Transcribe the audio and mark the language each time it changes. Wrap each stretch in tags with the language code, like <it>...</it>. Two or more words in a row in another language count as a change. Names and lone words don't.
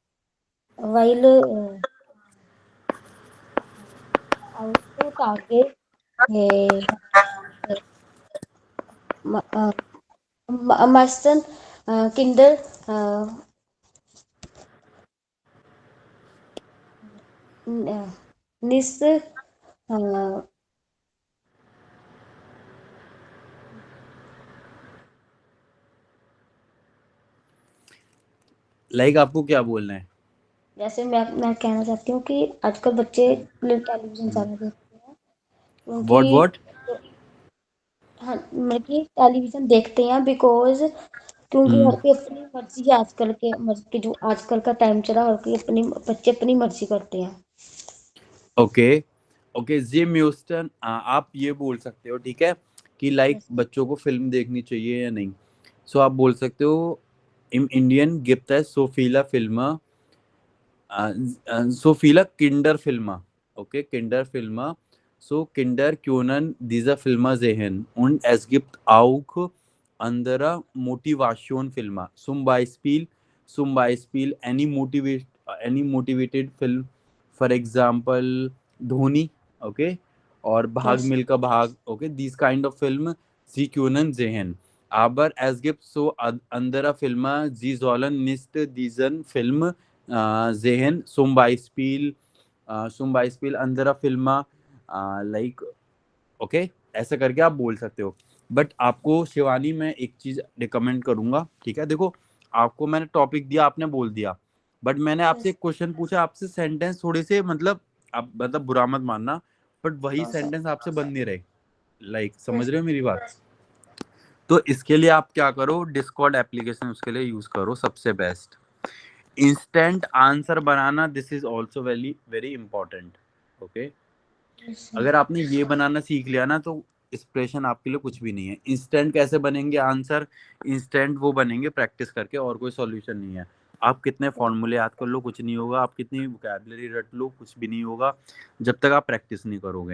<de>weil heutzutage äh, ma- äh, am meisten Kinder äh, nicht</de> <hi>लाइक आपको क्या बोलना है? जैसे मैं कहना चाहती हूँ कि आजकल बच्चे टेलीविजन ज़्यादा देखते हैं</hi> <en>व्हाट</en> <hi>क्योंकि</hi> <en>व्हाट?</en> <hi>हाँ मतलब कि टेलीविजन देखते हैं बिकॉज क्योंकि हर कोई अपनी मर्जी है आजकल के के जो आजकल का टाइम चला हर कोई अपनी बच्चे अपनी मर्जी करते हैं। ओके। ओके जी म्यूस्टन, आप ये बोल सकते हो, ठीक है, कि लाइक</hi> <en>Yes.</en> <hi>बच्चों को फिल्म देखनी चाहिए या नहीं। सो आप बोल सकते हो</hi> <de>im Indien gibt es so viele Filme, so viele Kinderfilme. Okay, Kinderfilme. So Kinder können diese Filme sehen. Und es gibt auch andere Motivationsfilme. Zum Beispiel</de> <en>any motivated film. For example, Dhoni. Okay.</en> <hi>और भाग</hi> <en>Yes.</en> <hi>मिल्खा भाग,</hi> <en>okay, these kind of film</en> <de>sie können sehen. Aber es gibt so andere Filme, sie sollen nicht diesen Film sehen. Zum Beispiel andere Filme,</de> <hi>लाइक, ओके, ऐसे करके आप बोल सकते हो। बट आपको शिवानी मैं एक चीज रिकमेंड करूंगा, ठीक है, देखो, आपको मैंने टॉपिक दिया, आपने बोल दिया, बट मैंने आपसे</hi> <en>Yes.</en> <hi>एक क्वेश्चन पूछा, आपसे सेंटेंस थोड़े से मतलब, आप मतलब बुरा मत मानना, बट वही हाँ सर। सेंटेंस आपसे बन नहीं रहे। लाइक समझ</hi> <en>Yes.</en> <hi>रहे हो मेरी बात? तो इसके लिए आप क्या करो, डिस्कॉर्ड एप्लीकेशन उसके लिए यूज करो, सबसे बेस्ट।</hi> <en>instant answer</en> <hi>बनाना,</hi> <en>This is also very very important. Okay. Yes, sir.</en> <hi>अगर आपने ये बनाना सीख लिया ना, तो एक्सप्रेशन आपके लिए कुछ भी नहीं है। इंस्टेंट कैसे बनेंगे आंसर? इंस्टेंट वो बनेंगे प्रैक्टिस करके, और कोई सॉल्यूशन नहीं है। आप कितने फॉर्मूले याद कर लो, कुछ नहीं होगा। आप कितनी वोकैबुलरी रट लो, कुछ भी नहीं होगा, जब तक आप प्रैक्टिस नहीं करोगे।</hi>